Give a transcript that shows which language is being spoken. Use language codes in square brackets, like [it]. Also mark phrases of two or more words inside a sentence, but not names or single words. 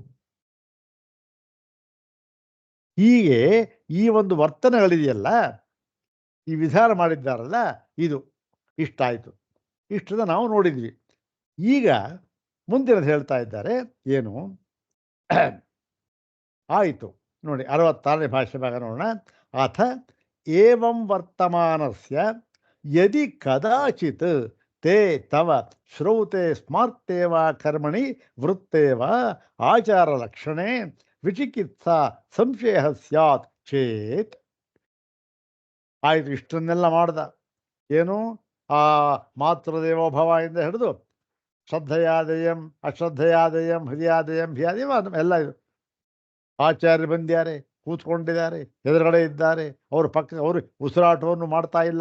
[kn] ಹೀಗೆ ಈ ಒಂದು ವರ್ತನೆಗಳಿದೆಯಲ್ಲ, ಈ ವಿಧಾನ ಮಾಡಿದ್ದಾರಲ್ಲ, ಇದು ಇಷ್ಟಾಯಿತು. ಇಷ್ಟದ ನಾವು ನೋಡಿದ್ವಿ. ಈಗ ಮುಂದಿನದು ಹೇಳ್ತಾ ಇದ್ದಾರೆ. ಏನು ಆಯಿತು ನೋಡಿ, 66ನೇ ಭಾಷೆ ಭಾಗ ನೋಡೋಣ. [sa] ಅಥ ಏವಂ ವರ್ತಮಾನಸ್ಯ ಯದಿ ಕದಾಚಿತ್ ತೇ ತವ ಶ್ರೌತೆ ಸ್ಮಾರ್ತೆ ವಾ ಕರ್ಮಣಿ ವೃತ್ತೇ ವಾ ಆಚಾರ ಲಕ್ಷಣೆ ವಿಚಿಕಿತ್ಸಾ ಸಂಶಯ ಸ್ಯಾತ್ ಚೇತ್. [kn] ಆಯಿತು, ಇಷ್ಟನ್ನೆಲ್ಲ ಮಾಡ್ದ. ಏನು ಆ ಮಾತೃದೇವೋಭವ ಇಂದ ಹಿಡಿದು [sa] ಶ್ರದ್ಧೆಯಾದಯಂ ಅಶ್ರದ್ಧೆಯಾದಯಂ ಹೃದಯಾದಯಂ ಭಿಯಾದಯಂ [kn] ಎಲ್ಲ ಇದು. ಆಚಾರ್ಯರು ಬಂದಿದ್ದಾರೆ, ಕೂತ್ಕೊಂಡಿದ್ದಾರೆ, ಎದುರುಗಡೆ ಇದ್ದಾರೆ, ಅವ್ರ ಪಕ್ಕ ಅವರು ಉಸಿರಾಟವನ್ನು ಮಾಡ್ತಾ ಇಲ್ಲ.